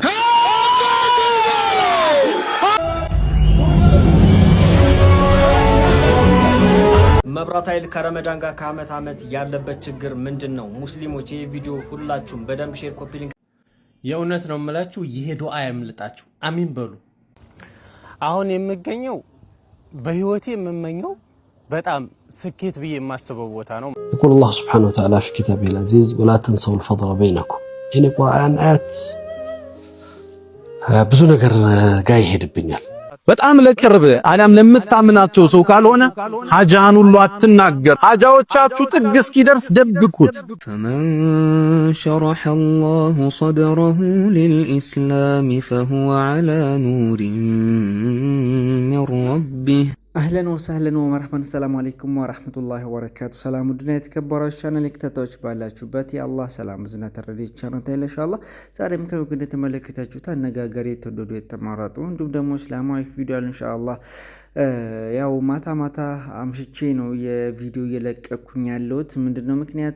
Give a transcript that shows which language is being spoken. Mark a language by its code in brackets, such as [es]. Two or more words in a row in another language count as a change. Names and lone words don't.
[am] መብራት ኃይል ከረመዳን ጋር ከአመት አመት ያለበት ችግር ምንድነው? ሙስሊሞች ይሄ ቪዲዮ ሁላችሁም በደንብ [en] share copy link [am] የእውነት ነው የምላችሁ። ይሄ ዱዓ ያምልጣችሁ፣ አሚን በሉ። አሁን የምገኘው በህይወቴ የምመኘው በጣም ስኬት ብዬ የማስበው ቦታ ነው። [ar] يقول الله سبحانه وتعالى في كتابه العزيز ولا تنسوا الفضل بينكم። يعني [am] ቁርአን አያት ብዙ ነገር ጋር ይሄድብኛል። በጣም ለቅርብ አላም ለምታምናቸው ሰው ካልሆነ ሐጃን ሁሉ አትናገር። ሐጃዎቻችሁ ጥግ እስኪደርስ ደብቁት። [ar] فمن شرح الله صدره للإسلام فهو على نور من ربه أهلاً وسهلاً ومرحباً. سلام عليكم ورحمة الله وبركاته። [am] ሰላም ውድና የተከበራችሁ ቻናል ተከታታዮች ባላችሁበት የአላህ ሰላም ዝናት ተረዲት ቻናል ኢንሻአላህ ዛሬም ከወገን የተመለከታችሁት አነጋጋሪ የተወደዱ የተማራጡ እንዲሁም ደግሞ እስላማዊ ቪዲዮ ኢንሻአላህ ያው ማታ አምሽቼ ነው የቪዲዮ እየለቀኩኝ ያለሁት። ምንድነው ምክንያቱ?